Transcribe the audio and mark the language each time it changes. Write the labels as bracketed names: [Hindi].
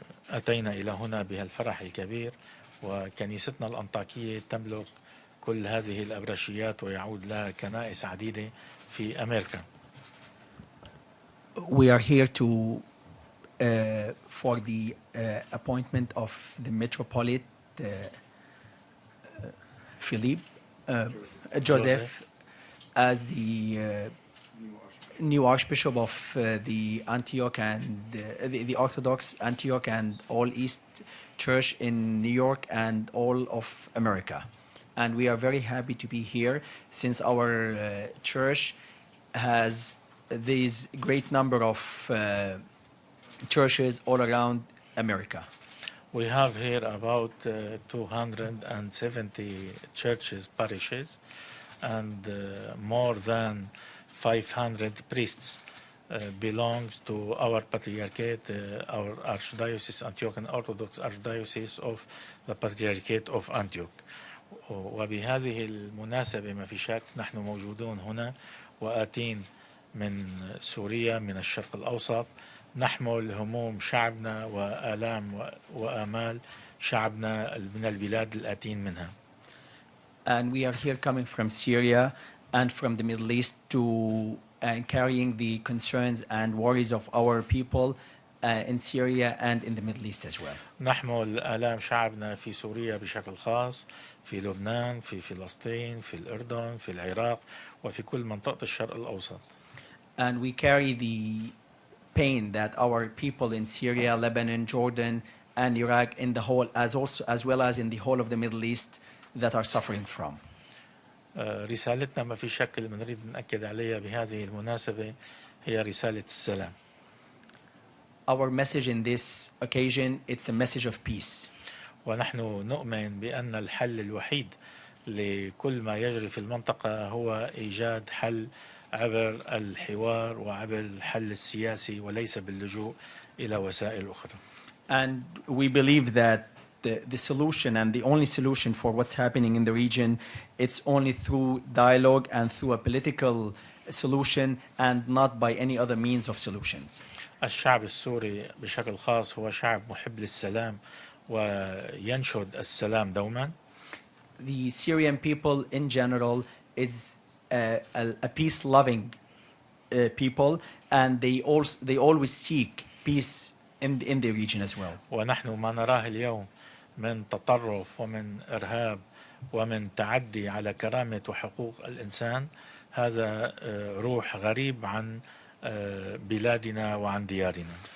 [Arabic] أتينا إلى هنا بهالفرح الكبير، وكنيستنا الأنطاكية تملك كل هذه الأبرشيات ويعود لها كنائس عديدة في أمريكا. [English] We are here to for the appointment of the Metropolitan Philippe Joseph as the new Archbishop of the Antioch and the Orthodox Antioch and All East Church in New York and all of America. And we are very happy to be here since our church has this great number of churches all around America. We have here about 270 churches, parishes, and more than 500 priests belongs to our Patriarchate, our Archdiocese, Antiochian Orthodox Archdiocese of the Patriarchate of Antioch. [Arabic] وبهذه المناسبة ما في شك نحن موجودون هنا وآتين من سوريا من الشرق الأوسط، نحمل هموم شعبنا وآلام وآمال شعبنا من البلاد الآتين منها. [English] And we are here coming from Syria and from the Middle East to carrying the concerns and worries of our people in Syria and in the Middle East as well. [Arabic] نحمل آلام شعبنا في سوريا بشكل خاص، في لبنان، في فلسطين، في الأردن، في العراق، وفي كل منطقة الشرق الأوسط. [English] And we carry the pain that our people in Syria, Lebanon, Jordan, and Iraq in the whole, as well as in the whole of the Middle East, that are suffering from. [Arabic] رسالتنا ما في شك اللي بنريد نأكد عليها بهذه المناسبة هي رسالة السلام. [English] Our message in this occasion, it's a message of peace. [Arabic] ونحن نؤمن بأن الحل الوحيد لكل ما يجري في المنطقة هو إيجاد حل عبر الحوار وعبر الحل السياسي وليس باللجوء إلى وسائل أخرى. [English] And we believe that the solution and the only solution for what's happening in the region, it's only through dialogue and through a political solution and not by any other means of solutions. [Arabic] الشعب السوري بشكل خاص هو شعب محب للسلام وينشد السلام دوما. [English] The Syrian people in general is a peace-loving people, and they always seek peace in the region as well. [Arabic] ونحن ما نراه اليوم من تطرف ومن إرهاب ومن تعدي على كرامة وحقوق الإنسان هذا روح غريب عن بلادنا وعن ديارنا.